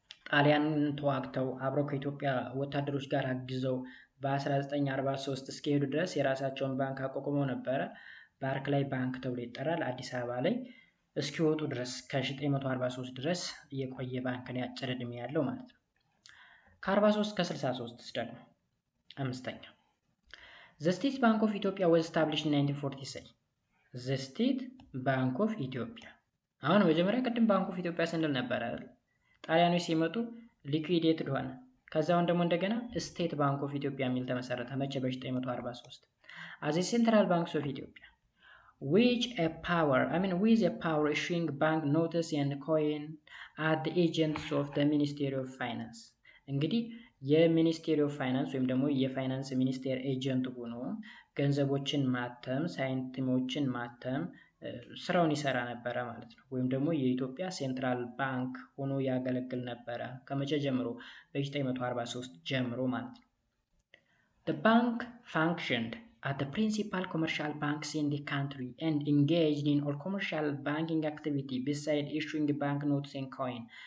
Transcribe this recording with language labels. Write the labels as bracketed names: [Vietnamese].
[Amharic] ጣሊያንን ተዋግተው አብረው ከኢትዮጵያ ወታደሮች ጋር አግዘው በ1943 እስከሄዱ ድረስ የራሳቸውን ባንክ አቋቁመው ነበረ። ባርክላይ ባንክ ተብሎ ይጠራል። አዲስ አበባ ላይ እስኪወጡ ድረስ ከ943 ድረስ የቆየ ባንክ ነው፣ ያጭር ዕድሜ ያለው ማለት ነው። ከ43 እስከ 63 ደግሞ አምስተኛ [English] The State Bank of Ethiopia was established in 1943. The State Bank of Ethiopia. [Amharic] አሁን መጀመሪያ ቅድም ባንክ ኦፍ ኢትዮጵያ ስንል ነበር አይደል? ጣሊያኖች ሲመጡ ሊኩዊዴትድ ሆነ። ከዛውን ደግሞ እንደገና ስቴት ባንክ ኦፍ ኢትዮጵያ የሚል ተመሰረተ። መቼ? [English] በ1943 as a central banks of Ethiopia with a power issuing bank notes and coin at the agents of the Ministry of Finance. [Amharic] እንግዲህ የሚኒስቴሪ ኦፍ ፋይናንስ ወይም ደግሞ የፋይናንስ ሚኒስቴር ኤጀንት ሆኖ ገንዘቦችን ማተም፣ ሳንቲሞችን ማተም ስራውን ይሰራ ነበረ ማለት ነው። ወይም ደግሞ የኢትዮጵያ ሴንትራል ባንክ ሆኖ ያገለግል ነበረ። ከመቼ ጀምሮ? በ1943 ጀምሮ ማለት ነው። [English] The bank functioned at the principal commercial banks in the country and engaged in all commercial banking activity beside issuing banknotes and coin.